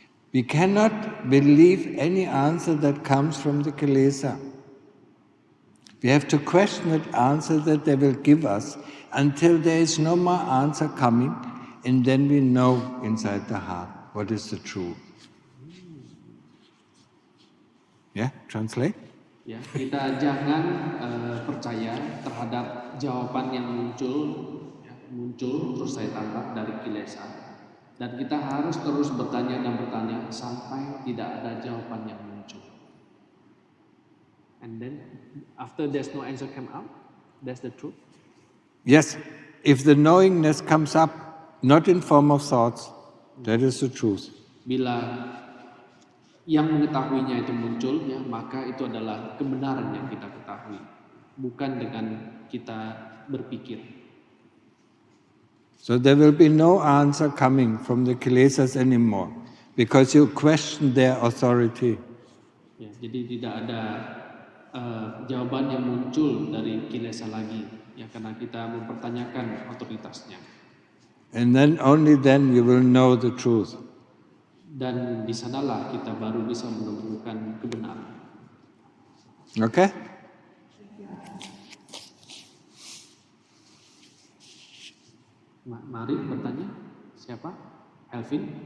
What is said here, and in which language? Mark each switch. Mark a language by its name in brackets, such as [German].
[English] We cannot believe any answer that comes from the kilesa. We have to question that answer that they will give us until there is no more answer coming, and then we know inside the heart what is the truth. Yeah, translate? [Indonesian] Ya, kita jangan percaya terhadap jawaban yang muncul terus saya tangkap dari kilesa. Dan kita harus terus bertanya sampai tidak ada jawaban yang muncul. [English] And then after there's no answer come out, that's the truth. Yes, if the knowingness comes up not in form of thoughts, that is the truth. [Indonesian] Bila yang mengetahuinya itu muncul, ya, maka itu adalah kebenaran yang kita ketahui, bukan dengan kita berpikir. [English] So there will be no answer coming from the kilesas anymore, because you question their authority. [Indonesian] Ya, jadi tidak ada jawaban yang muncul dari kilesa lagi, ya, karena kita mempertanyakan otoritasnya. [English] And then only then you will know the truth. [Indonesian] Dan di sanalah kita baru bisa menemukan kebenaran. [English] Okay? [Indonesian] Mari bertanya, siapa? Elvin?